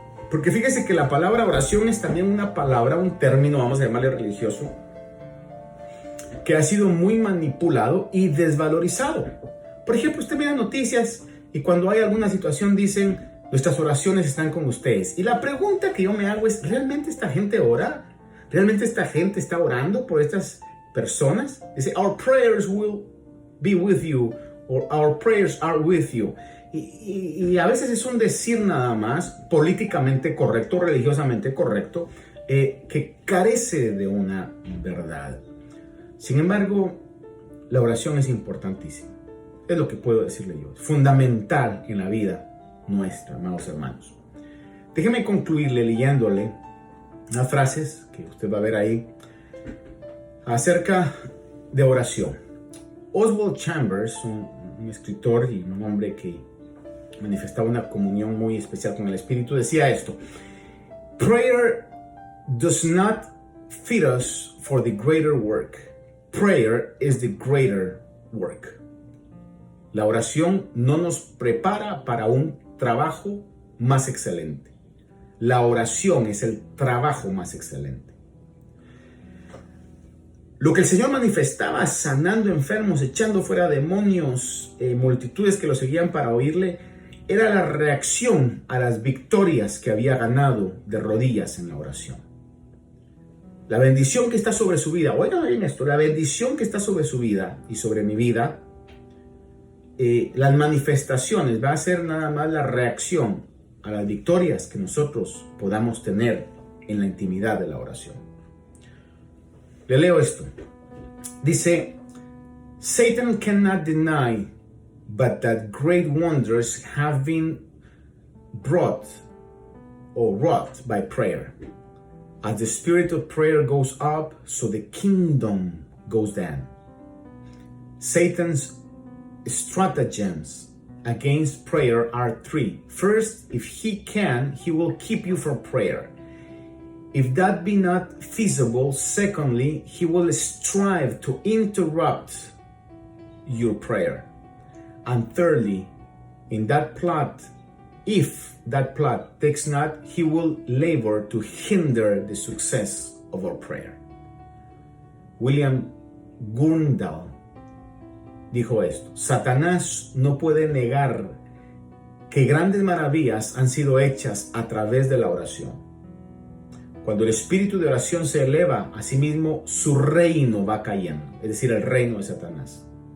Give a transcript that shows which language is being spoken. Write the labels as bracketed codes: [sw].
[es] Porque fíjese que la palabra oración es también una palabra, un término, vamos a llamarle religioso, que ha sido muy manipulado y desvalorizado. Por ejemplo, usted mira noticias y cuando hay alguna situación dicen, nuestras oraciones están con ustedes. Y la pregunta que yo me hago es, ¿realmente esta gente ora? ¿Realmente esta gente está orando por estas personas? Dice, [en] our prayers will be with you, or our prayers are with you. [es] Y a veces es un decir nada más, políticamente correcto, religiosamente correcto, que carece de una verdad. Sin embargo, la oración es importantísima. Es lo que puedo decirle yo. Es fundamental en la vida nuestra, amados hermanos. Déjeme concluirle leyéndole unas frases que usted va a ver ahí acerca de oración. Oswald Chambers, un escritor y un hombre que manifestaba una comunión muy especial con el Espíritu, decía esto: [en] Prayer does not fit us for the greater work. Prayer is the greater work. [es] La oración no nos prepara para un trabajo más excelente. La oración es el trabajo más excelente. Lo que el Señor manifestaba sanando enfermos, echando fuera demonios, multitudes que lo seguían para oírle, era la reacción a las victorias que había ganado de rodillas en la oración. La bendición que está sobre su vida, oigan bien esto, la bendición que está sobre su vida y sobre mi vida, las manifestaciones va a ser nada más la reacción a las victorias que nosotros podamos tener en la intimidad de la oración. Le leo esto. Dice, [en] Satan cannot deny but that great wonders have been brought or wrought by prayer. As the spirit of prayer goes up, so the kingdom goes down. Satan's stratagems against prayer are three. First, if he can, he will keep you from prayer. If that be not feasible, secondly, he will strive to interrupt your prayer. And thirdly, in that plot, if that plot takes not, he will labor to hinder the success of our prayer. [es] William Gurnall dijo esto: Satanás no puede negar que grandes maravillas han sido hechas a través de la oración. Cuando el espíritu de oración se eleva, asimismo su reino va cayendo, es decir, el reino de Satanás.